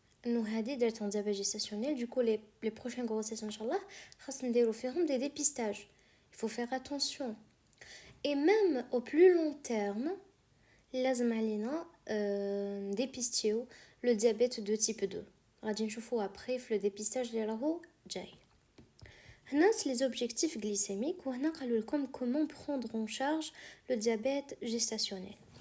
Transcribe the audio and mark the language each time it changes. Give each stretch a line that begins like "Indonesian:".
French: Nous avons dit un diabète gestationnel, du coup les prochaines grossesses, Inch'Allah, nous ferons des dépistages. Il faut faire attention. Et même au plus long terme, l'azmalina dépister le diabète de type 2.
Arabic: غادي نشوفوا
French: après le dépistage
Arabic: اللي راهو جاي. هنا
French: les objectifs glycémiques
Arabic: وهنا قالوا لكم
French: comment prendre en charge le diabète gestationnel.